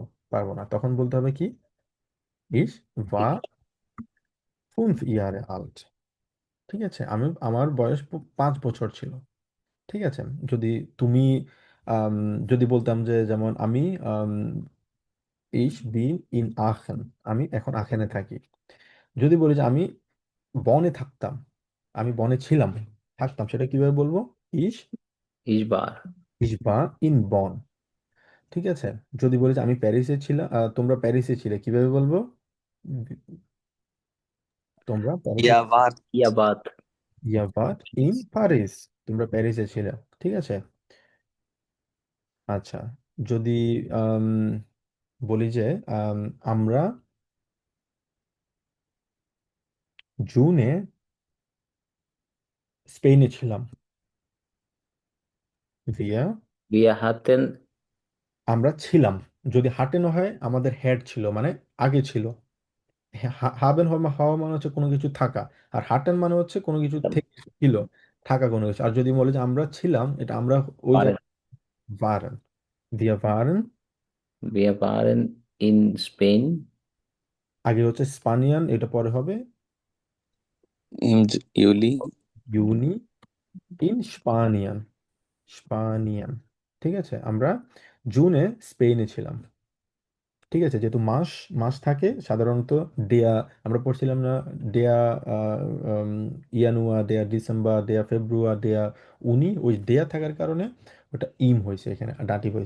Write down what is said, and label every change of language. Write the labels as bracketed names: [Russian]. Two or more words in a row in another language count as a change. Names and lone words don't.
[Bangla] পারবো না, তখন বলতে হবে কি, [German] ich war 5 Jahre alt। [Bangla] ঠিক আছে, আমার বয়স 5 বছর ছিল। ঠিক আছে। যদি তুমি আম, যদি বলতাম যে যেমন আমি [German] ich bin in Aachen, [Bangla] আমি এখন আখেনে থাকি। যদি বলি যে আমি বনে থাকতাম, আমি বনে ছিলাম, থাকতাম, সেটা কিভাবে বলবো? [German] ich Ich war. ich war in Bonn। [Bangla] ঠিক আছে। যদি বলি যে আমি প্যারিসে ছিলাম, তোমরা প্যারিসে ছিলে, কিভাবে বলবো? তোমরা প্যারিসে, [German] Ihr wart, Ihr wart. ihr wart in Paris, [Bangla] তোমরা প্যারিসে ছিলে। ঠিক আছে। আচ্ছা, যদি আম, বলি যে আমরা জুনে স্পেনে ছিলাম। [German] ভিয়া Wir hatten [Bangla] আমরা ছিলাম, যদি হাটেন হয় আমাদের হেড ছিল মানে আগে ছিল। হাবেন হওয়া মানে হচ্ছে কোনো কিছু থাকা, আর হাটেন মানে হচ্ছে কোনো কিছু থেকে ছিল, থাকা কোনো কিছু। আর যদি বলে যে আমরা ছিলাম, এটা আমরা ওই [German] waren, জায়গায় waren, wir waren, wir waren in Spain [Bangla] আগে হচ্ছে স্পানিয়ান, এটা পরে হবে [German] Im Juli. Juni, in Spanien, Spanien. [Bangla] ঠিক আছে, আমরা জুনে স্পেনে ছিলাম। ঠিক আছে, যেহেতু মাস মাস থাকে সাধারণত ডেয়া, আমরা পড়ছিলাম না ডেয়া, আহ, উম, [German] Januar, der Dezember, der Februar, der Juni, [Bangla] ওই ডেয়া থাকার কারণে ওটা ইম হয়েছে, এখানে ডাটিভ হয়েছে।